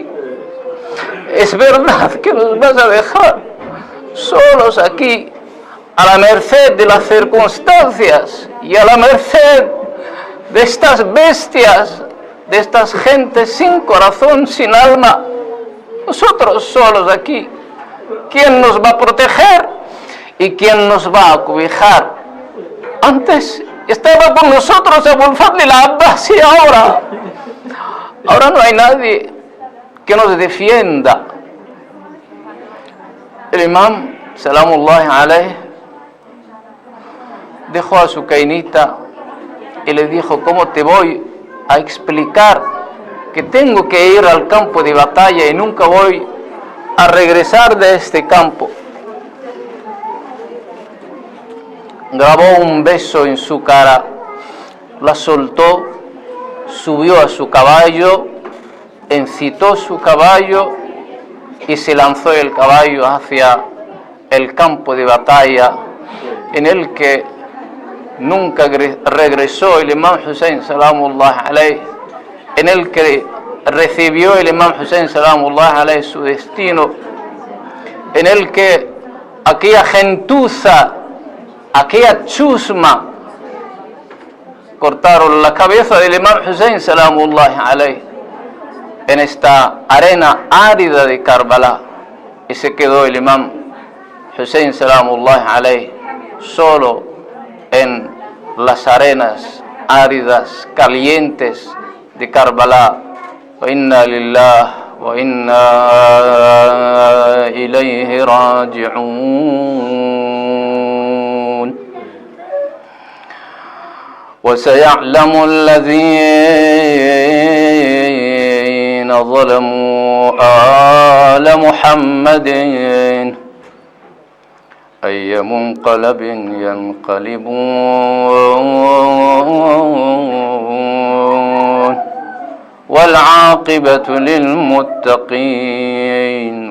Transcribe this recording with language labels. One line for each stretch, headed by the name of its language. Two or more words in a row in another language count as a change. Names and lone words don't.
Spanish: ¿Es verdad que nos vas a dejar solos aquí, a la merced de las circunstancias y a la merced de estas bestias, de estas gentes sin corazón, sin alma? Nosotros solos aquí. ¿Quién nos va a proteger y quién nos va a cobijar? Antes estaba con nosotros Abu al-Fadl al-Abbas y ahora no hay nadie que nos defienda. El imam,
Arabic: سلام الله عليه,
Spanish: dejó a su cainita y le dijo: ¿cómo te voy a explicar que tengo que ir al campo de batalla y nunca voy a regresar de este campo? Grabó un beso en su cara, la soltó, subió a su caballo, encitó su caballo y se lanzó el caballo hacia el campo de batalla, en el que nunca regresó el imam Hussein,
Arabic: سلام الله عليه,
Spanish: en el que recibió el imam Hussein,
Arabic: سلام الله عليه,
Spanish: su destino, en el que aquella gentuza, aquella chusma, cortaron la cabeza del imam Hussein,
Arabic: سلام الله عليه,
Spanish: en esta arena árida de Karbala, y se quedó el imam Hussein,
Arabic: سلام الله عليه,
Spanish: solo en las arenas áridas, calientes de Karbala.
Arabic: وإنا لله وإنا إليه راجعون. وسيعلم الذين ظلموا آل محمد أي منقلب ينقلبون والعاقبة للمتقين.